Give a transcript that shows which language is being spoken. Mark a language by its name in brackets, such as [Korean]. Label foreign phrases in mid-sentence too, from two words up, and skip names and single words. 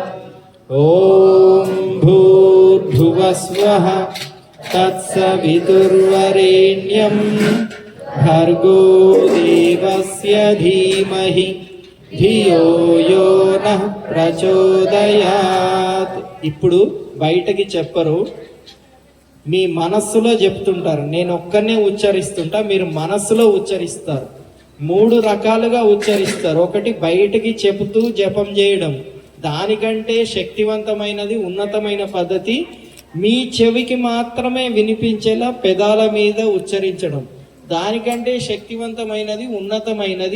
[Sanskrit] ॐ भूर्भुवस्वः तत्सवितुर्वरेण्यं भर्गो देवस्य धीमहि ధియో యో నః ప్రచోదయాత్. [Telugu] ఇప్పుడు బయటకి చెప్పరు, మీ మనస్సులో చెప్తుంటారు. నేను ఒక్కనే ఉచ్చరిస్తుంటా, మీరు మనస్సులో ఉచ్చరిస్తారు. 3 రకాలుగా ఉచ్చరిస్తారు. ఒకటి బయటికి చెబుతూ జపం చేయడం, దానికంటే శక్తివంతమైనది ఉన్నతమైన పద్ధతి మీ చెవికి మాత్రమే వినిపించేలా పెదాల మీద ఉచ్చరించడం, దానికంటే శక్తివంతమైనది ఉన్నతమైనది.